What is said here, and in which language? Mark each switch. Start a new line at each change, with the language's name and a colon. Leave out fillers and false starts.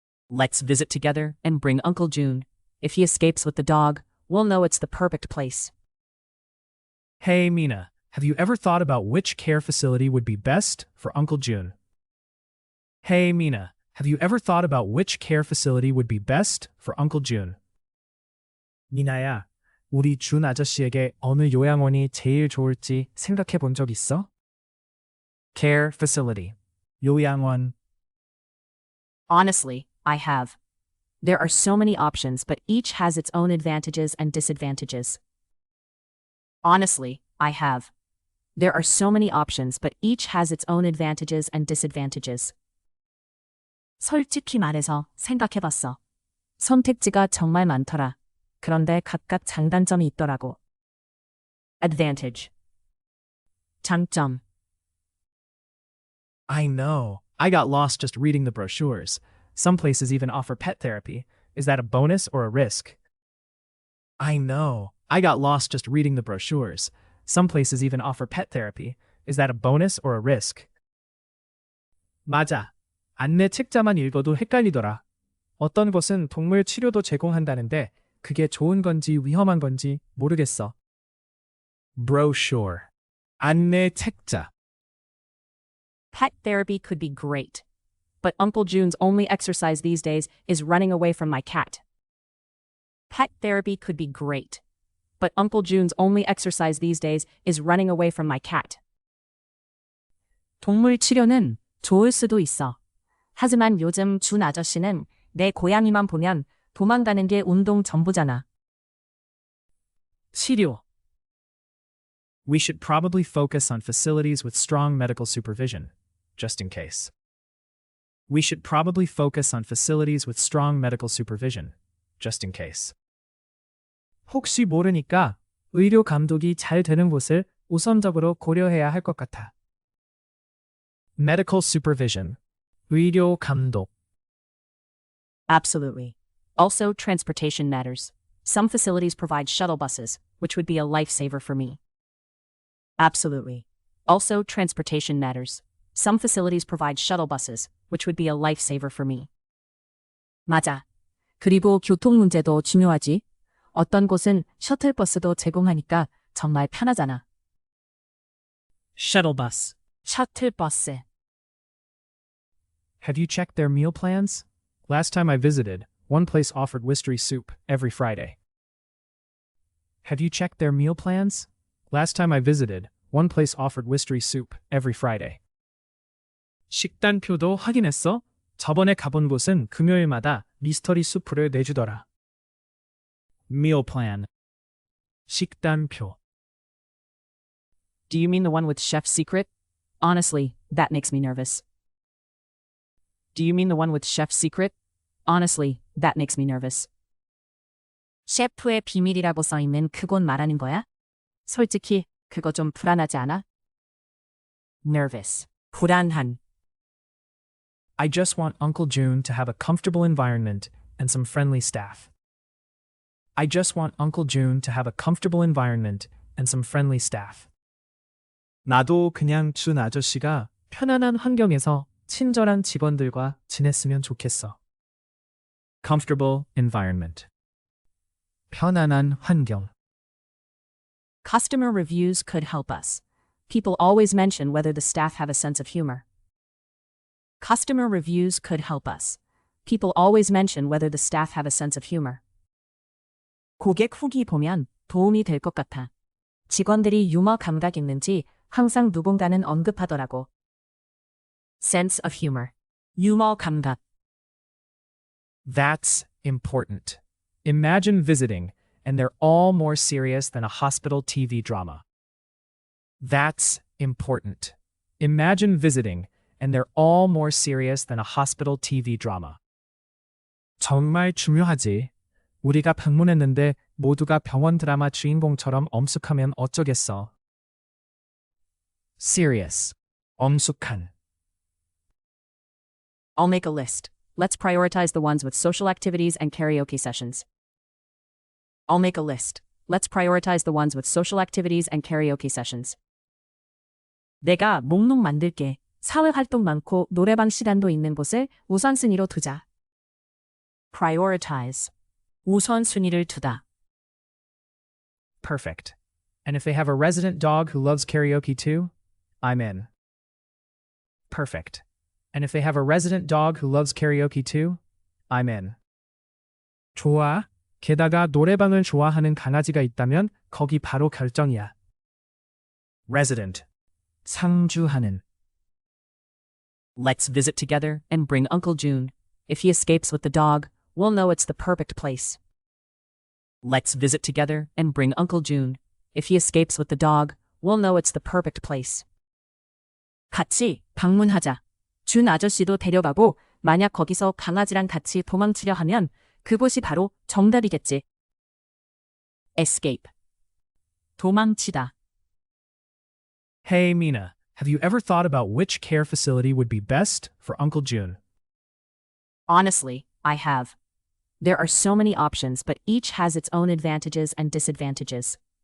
English: Let's visit together and bring Uncle June. If he escapes with the dog, we'll know it's the perfect place. Hey, Mina, have you ever thought about which care facility would be best for Uncle June? Hey, Mina, have you ever thought about which care facility would be best for Uncle June?
Korean: 미나야, 우리 준 아저씨에게 어느 요양원이 제일 좋을지 생각해 본 적 있어?
English: Care facility.
Korean: 요양원.
English: Honestly, I have. There are so many options, but each has its own advantages and disadvantages. Honestly, I have. There are so many options, but each has its own advantages and disadvantages.
Korean: 솔직히 말해서 생각해봤어. 선택지가 정말 많더라. 그런데 각각 장단점이 있더라고.
English: Advantage.
Korean: 장점.
English: I know. I got lost just reading the brochures. Some places even offer pet therapy. Is that a bonus or a risk? I know. I got lost just reading the brochures. Some places even offer pet therapy. Is that a bonus or a risk?
Korean: 맞아. 안내 책자만 읽어도 헷갈리더라. 어떤 곳은 동물 치료도 제공한다는데 그게 좋은 건지 위험한 건지 모르겠어.
English: Brochure.
Korean: 안내 책자.
English: Pet therapy could be great. But Uncle June's only exercise these days is running away from my cat. Pet therapy could be great. But Uncle June's only exercise these days is running away from my cat.
Korean: 동물 치료는 좋을 수도 있어. 하지만 요즘 준 아저씨는 내 고양이만 보면 도망가는 게 운동 전부잖아. 치료.
English: We should probably focus on facilities with strong medical supervision, just in case. We should probably focus on facilities with strong medical supervision, just in case.
Korean: 혹시 모르니까 의료 감독이 잘 되는 곳을 우선적으로 고려해야 할 것 같아.
English: Medical supervision.
Korean: 의료 감독.
English: Absolutely. Also, transportation matters. Some facilities provide shuttle buses, which would be a lifesaver for me. Absolutely. Also, transportation matters. Some facilities provide shuttle buses, which would be a lifesaver for me.
Korean: 맞아. 그리고 교통 문제도 중요하지. 어떤 곳은 셔틀버스도 제공하니까 정말 편하잖아.
English: Shuttle bus.
Korean: 셔틀버스.
English: Have you checked their meal plans? Last time I visited, one place offered wistry soup every Friday. Have you checked their meal plans? Last time I visited, one place offered wistry soup every Friday.
Korean: 식단표도 확인했어? 저번에 가본 곳은 금요일마다 미스터리 수프를 내주더라.
English: Meal plan.
Korean: 식단표.
English: Do you mean the one with chef's secret? Honestly, that makes me nervous. Do you mean the one with chef's secret? Honestly, that makes me nervous.
Korean: 셰프의 비밀이라고 써있는 그곳 말하는 거야? 솔직히 그거 좀 불안하지 않아?
English: Nervous.
Korean: 불안한.
English: I just want Uncle June to have a comfortable environment and some friendly staff. I just want Uncle June to have a comfortable environment and some friendly staff.
Korean: 나도 그냥 준 아저씨가 편안한 환경에서 친절한 직원들과 지냈으면 좋겠어.
English: Comfortable environment.
Korean: 편안한 환경.
English: Customer reviews could help us. People always mention whether the staff have a sense of humor. Customer reviews could help us. People always mention whether the staff have a sense of humor.
Korean: 고객 후기 보면 도움이 될 것 같아. 직원들이 유머 감각 있는지 항상 누군가는 언급하더라고.
English: Sense of humor.
Korean: 유머 감각.
English: That's important. Imagine visiting, and they're all more serious than a hospital TV drama. That's important. Imagine visiting, and they're all more serious than a hospital TV drama.
Korean: 정말 중요하지. 우리가 방문했는데 모두가 병원 드라마 주인공처럼 엄숙하면 어쩌겠어.
English: Serious.
Korean: 엄숙한.
English: I'll make a list. Let's prioritize the ones with social activities and karaoke sessions. I'll make a list. Let's prioritize the ones with social activities and karaoke sessions.
Korean: 내가 목록 만들게. 사회 활동 많고 노래방 시간도 있는 곳을 우선순위로 두자.
English: Prioritize.
Korean: 우선순위를 두다.
English: Perfect. And if they have a resident dog who loves karaoke too, I'm in. Perfect. And if they have a resident dog who loves karaoke too, I'm in.
Korean: 좋아. 게다가 노래방을 좋아하는 강아지가 있다면 거기 바로 결정이야.
English: Resident.
Korean: 상주하는.
English: Let's visit together and bring Uncle June. If he escapes with the dog, we'll know it's the perfect place. Let's visit together and bring Uncle June. If he escapes with the dog, we'll know it's the perfect place.
Korean: 같이 방문하자. 준 아저씨도 데려가고 만약 거기서 강아지랑 같이 도망치려 하면 그곳이 바로 정답이겠지.
English: Escape.
Korean: 도망치다.
English: Hey, Mina, have you ever thought about which care facility would be best for Uncle June? Honestly, I have. There are so many options, but each has its own advantages and disadvantages.